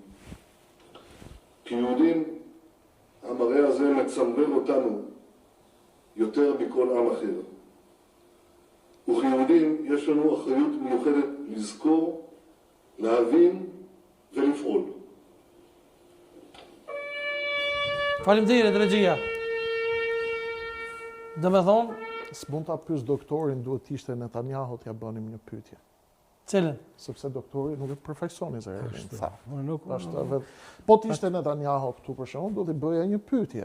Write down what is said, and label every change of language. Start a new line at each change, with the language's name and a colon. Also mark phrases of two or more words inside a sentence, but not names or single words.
Hebrew: כיהודים המראה הזה מצמרר אותנו יותר מכל עם אחר. וכיהודים יש לנו אחריות מיוחדת לזכור, להבין ולפעול.
Albanian: Faleminderit regjia. Do me thonë, S'mund ta pyes doktorin, duhet ishte Netanyahu t'ja bënim një pyetje. cilën? Sepse doktori nuk e përfaqëson Izraelin. Tha. Nuk Po t'ishte Netanyahu këtu për shembull, do t'i bëja një pyetje.